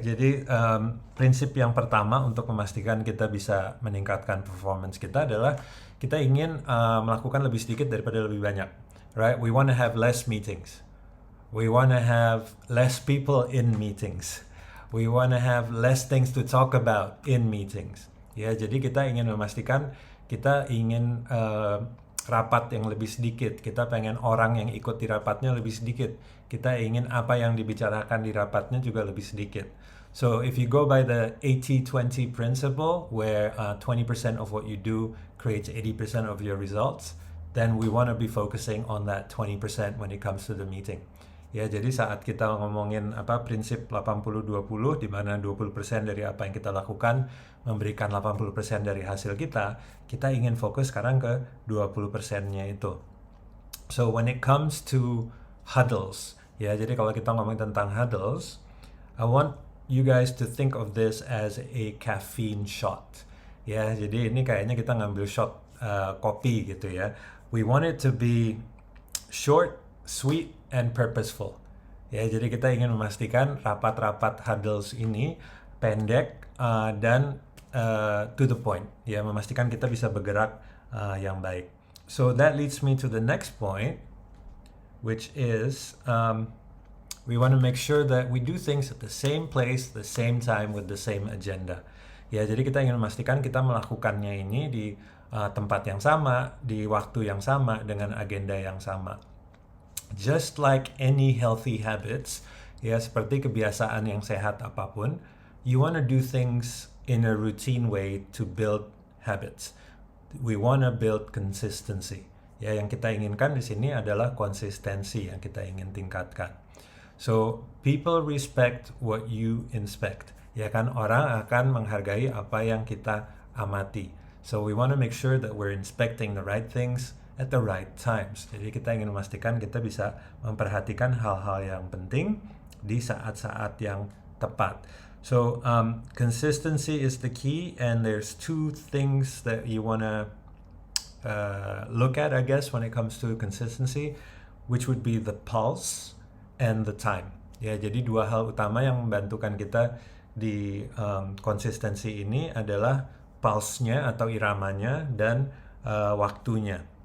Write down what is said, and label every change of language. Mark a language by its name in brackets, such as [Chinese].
[Indonesian] Jadi prinsip yang pertama untuk memastikan kita bisa meningkatkan performance kita adalah kita ingin melakukan lebih sedikit daripada lebih banyak, right? [English] We want to have less meetings. We want to have less people in meetings. We want to have less things to talk about in meetings. [Indonesian] Ya, jadi kita ingin memastikan kita ingin rapat yang lebih sedikit, kita pengen orang yang ikut di rapatnya lebih sedikit, kita ingin apa yang dibicarakan di rapatnya juga lebih sedikit. [English] So if you go by the 80-20 principle, where 20% of what you do creates 80% of your results, then we want to be focusing on that 20% when it comes to the meeting. [Indonesian] Ya, jadi saat kita ngomongin prinsip 80-20, di mana 20% dari apa yang kita lakukan memberikan 80% dari hasil kita ingin fokus sekarang ke 20%-nya itu. [English] So when it comes to huddles, [Indonesian] ya, jadi kalau kita ngomongin tentang huddles, [English] I want you guys to think of this as a caffeine shot. [Indonesian] Ya, jadi ini kayaknya kita ngambil shot kopi gitu ya. [English] We want it to be short, sweet, and purposeful. [Indonesian] Ya, jadi kita ingin memastikan rapat-rapat huddles ini pendek dan to the point. Ya, memastikan kita bisa bergerak yang baik. [English] So that leads me to the next point, which is we want to make sure that we do things at the same place, the same time, with the same agenda. [Indonesian] Ya, jadi kita ingin memastikan kita melakukannya ini di tempat yang sama, di waktu yang sama, dengan agenda yang sama. [English] Just like any healthy habits, [Indonesian] ya, seperti kebiasaan yang sehat apapun, [English] you want to do things in a routine way to build habits. We want to build consistency. [Indonesian] Ya, yang kita inginkan di sini adalah konsistensi yang kita ingin tingkatkan. [English] So, people respect what you inspect. [Indonesian] Ya kan, orang akan menghargai apa yang kita amati. [English] So, we want to make sure that we're inspecting the right things at the right times. [Indonesian] Jadi kita ingin memastikan kita bisa memperhatikan hal-hal yang penting di saat-saat yang tepat. [English] So consistency is the key, and there's 2 things that you want to look at, I guess, when it comes to consistency, which would be the pulse and the time. [Indonesian] Ya, jadi 2 hal utama yang membantukan kita di konsistensi ini adalah pulse-nya atau iramanya dan waktunya.